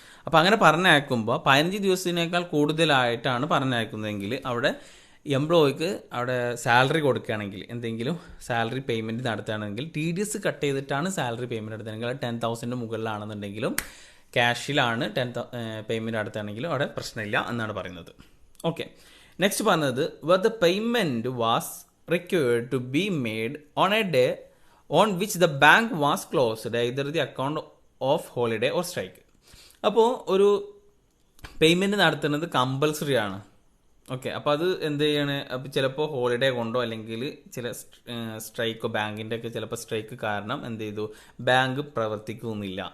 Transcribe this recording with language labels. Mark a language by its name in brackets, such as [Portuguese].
[Malayalam] അപ്പോൾ അങ്ങനെ പറഞ്ഞയക്കുമ്പോൾ 15 ദിവസത്തിനേക്കാൾ കൂടുതലായിട്ടാണ് പറഞ്ഞയക്കുന്നതെങ്കിൽ അവിടെ എംപ്ലോയിക്ക് അവിടെ സാലറി കൊടുക്കുകയാണെങ്കിൽ, എന്തെങ്കിലും സാലറി പേയ്മെൻറ്റ് നടത്തുകയാണെങ്കിൽ TDS കട്ട് ചെയ്തിട്ടാണ് സാലറി പേയ്മെൻറ്റ് നടത്തുകയാണെങ്കിൽ 10,000 മുകളിലാണെന്നുണ്ടെങ്കിലും ക്യാഷിലാണ് പേയ്മെൻറ്റ് നടത്തുകയാണെങ്കിലും അവിടെ പ്രശ്നമില്ല എന്നാണ് പറയുന്നത്. [English] Okay, next പറഞ്ഞത് where the payment was required to be made on a day on which the bank was closed, either the account of holiday or strike. [Malayalam] അപ്പോൾ ഒരു payment നടത്തുന്നത് കമ്പൽസറി ആണ്. ഓക്കെ, അപ്പോൾ അത് എന്ത് ചെയ്യാണ്, അപ്പോൾ ചിലപ്പോൾ ഹോളിഡേ കൊണ്ടോ അല്ലെങ്കിൽ ചില സ്ട്രൈക്കോ, ബാങ്കിൻ്റെ ഒക്കെ ചിലപ്പോൾ സ്ട്രൈക്ക് കാരണം എന്ത് ചെയ്തു, ബാങ്ക് പ്രവർത്തിക്കുന്നില്ല.